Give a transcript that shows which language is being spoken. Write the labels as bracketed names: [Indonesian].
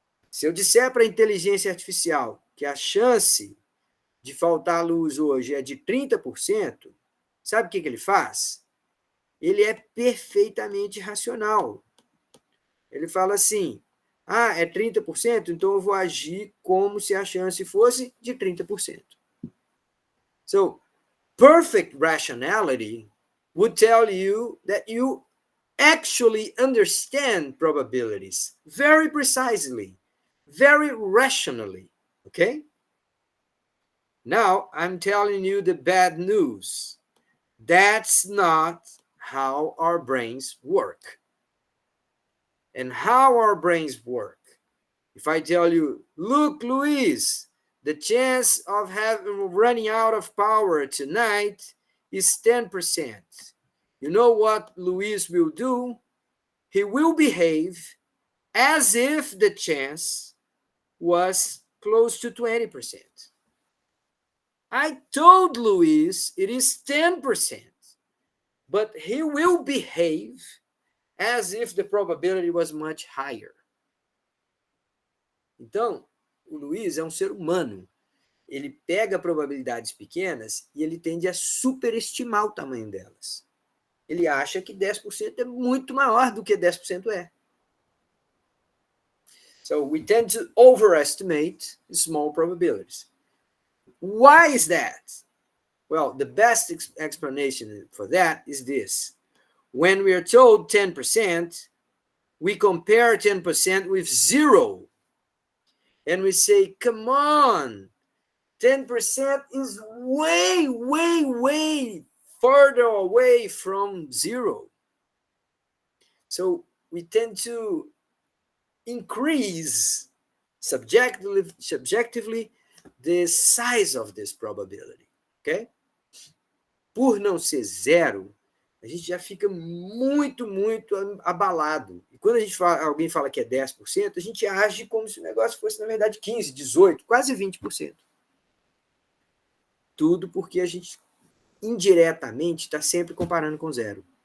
[Portuguese] Se eu disser para a inteligência artificial que a chance de faltar luz hoje é de 30%, sabe o que ele faz? Ele é perfeitamente racional. Ele fala assim, é 30%, então eu vou agir como se a chance fosse de 30%. [English] So, perfect rationality would tell you that you actually understand probabilities very precisely, very rationally, okay? Now, I'm telling you the bad news. That's not how our brains work. And how our brains work. If I tell you, look, Luis, the chance of running out of power tonight is 10%. You know what Luis will do? He will behave as if the chance was close to 20%. I told Luis it is 10%, but he will behave as if the probability was much higher. [Portuguese] Então, o Luiz é um ser humano. Ele pega probabilidades pequenas e ele tende a superestimar o tamanho delas. Ele acha que 10% é muito maior do que 10% é. [English] So we tend to overestimate small probabilities. Why is that? Well, the best explanation for that is this. When we are told 10%, we compare 10% with 0. And we say, come on, 10% is way, way, way further away from 0. So we tend to increase subjectively the size of this probability, okay? [Portuguese] Por não ser 0, a gente já fica muito, muito abalado. E quando alguém fala que é 10%, a gente age como se o negócio fosse, na verdade, 15%, 18%, quase 20%. Tudo porque a gente, indiretamente, está sempre comparando com 0.